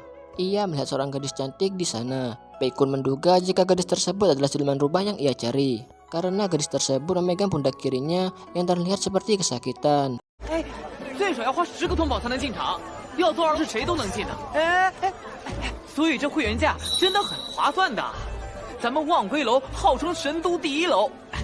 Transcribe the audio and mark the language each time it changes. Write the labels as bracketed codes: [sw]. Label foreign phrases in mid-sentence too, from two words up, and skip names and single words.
[id] Ia melihat seorang gadis cantik di sana. Pei-kun menduga jika gadis tersebut adalah siluman rubah yang ia cari, karena gadis tersebut memegang pundak kirinya yang terlihat seperti kesakitan. [zh] 最少要花10个通宝才能进场，要多少是谁都能进的。所以这会员价真的很划算的。咱们望归楼号称神都第1楼。